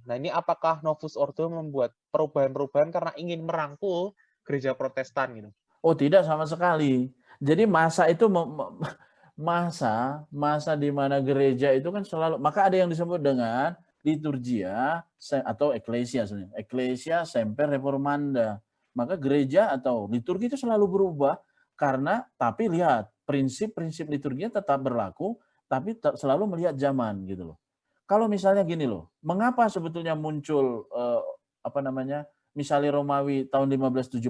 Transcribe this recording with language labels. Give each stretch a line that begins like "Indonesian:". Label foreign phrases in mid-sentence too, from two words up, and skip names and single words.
Indonesian: Nah, ini apakah Novus Ordo membuat perubahan-perubahan karena ingin merangkul gereja Protestan gitu? Oh, tidak sama sekali. Jadi masa itu masa di mana gereja itu kan selalu, maka ada yang disebut dengan liturgia atau eklesia sebenarnya.
Latin: Eklesia semper reformanda.
Indonesian: Maka gereja atau liturgi itu selalu berubah karena tapi lihat prinsip-prinsip liturginya tetap berlaku tapi selalu melihat zaman gitu loh. Kalau misalnya gini loh, mengapa sebetulnya muncul Misale Romawi tahun 1570?